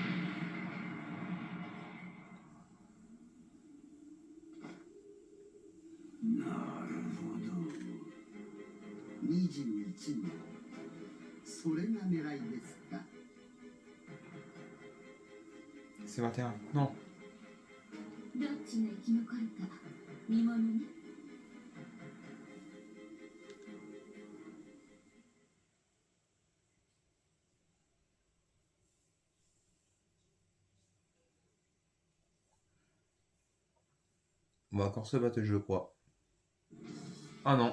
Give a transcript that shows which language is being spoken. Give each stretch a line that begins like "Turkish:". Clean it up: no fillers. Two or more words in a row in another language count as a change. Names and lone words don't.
Japanese: なるほど。 21号、それが狙いですか。
French: C'est 21. Non.
Japanese: どっちが生き残るか見ものね。
French: On va encore se battre, je crois. Ah non.